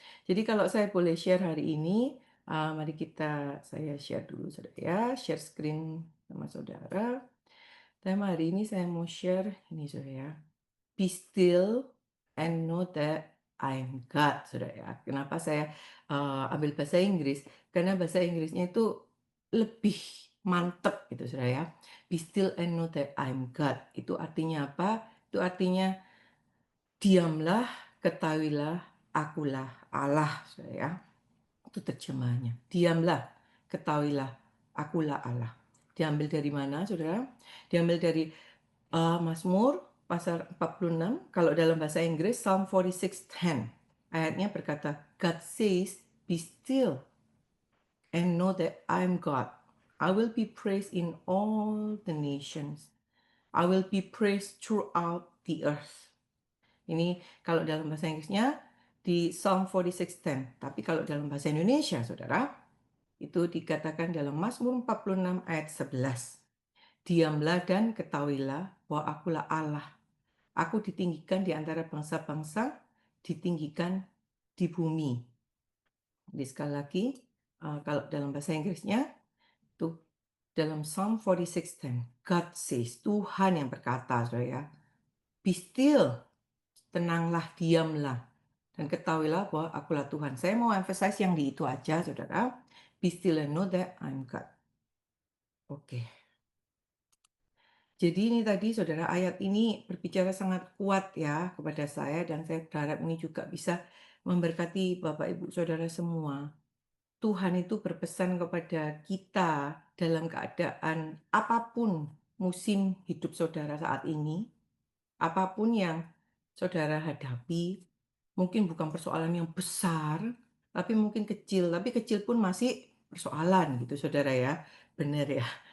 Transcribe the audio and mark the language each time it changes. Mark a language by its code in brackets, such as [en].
[id] Jadi kalau saya boleh share hari ini, mari saya share dulu Saudara ya, share screen sama Saudara. Tema hari ini saya mau share ini Saudara ya, [en] "Be still and know that I'm God," [id] Saudara ya. Kenapa saya, ambil bahasa Inggris, karena bahasa Inggrisnya itu lebih mantep gitu Saudara ya. [en] "Be still and know that I'm God." [id] Itu artinya apa? Itu artinya Diamlah, ketahuilah, akulah Allah, Saudara ya. Itu terjemahannya. Diamlah, ketahuilah, akulah Allah. Diambil dari mana, Saudara? Diambil dari Mazmur pasal 46, kalau dalam bahasa Inggris Psalm 46:10. Ayatnya berkata, [en] God says, "Be still and know that I am God. I will be praised in all the nations. I will be praised throughout the earth." [id] Ini kalau dalam bahasa Inggrisnya di Psalm 46:10. Tapi kalau dalam bahasa Indonesia, Saudara, itu dikatakan dalam Mazmur 46 ayat 11. Diamlah dan ketahuilah bahwa akulah Allah. Aku ditinggikan di antara bangsa-bangsa, ditinggikan di bumi. Jadi sekali lagi, kalau dalam bahasa Inggrisnya, tuh dalam Psalm 46:10, [en] God says, [id] Tuhan yang berkata, saudara ya, [en] be still, [id] tenanglah, diamlah, dan ketahuilah bahwa akulah Tuhan. Saya mau emphasize yang di itu aja, saudara. [en] Be still and know that I'm God. [id] Oke. Jadi ini tadi saudara, ayat ini berbicara sangat kuat ya kepada saya, dan saya berharap ini juga bisa memberkati Bapak Ibu Saudara semua. Tuhan itu berpesan kepada kita dalam keadaan apapun musim hidup saudara saat ini, apapun yang saudara hadapi, mungkin bukan persoalan yang besar, tapi mungkin kecil, tapi kecil pun masih persoalan gitu saudara ya. Benar ya.